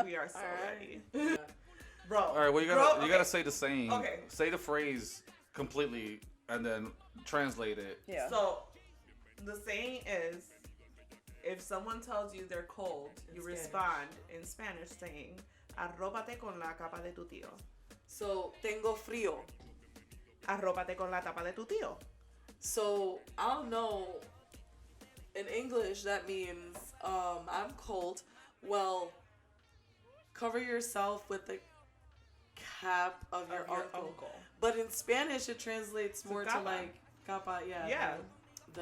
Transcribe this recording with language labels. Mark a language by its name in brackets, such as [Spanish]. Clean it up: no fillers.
[English] We are so ready. Yeah. Bro. All right, well, you gotta say the saying. Okay. Say the phrase completely and then translate it. Yeah. So the saying is, if someone tells you they're cold, you respond in Spanish saying, [Spanish] Arrópate con la capa de tu tío. So, tengo frío. Arrópate con la tapa de tu tío. [English] So, I don't know. In English, that means I'm cold. Well, cover yourself with the cap of your uncle. But in Spanish, it translates more to like capa. Yeah. Yeah. The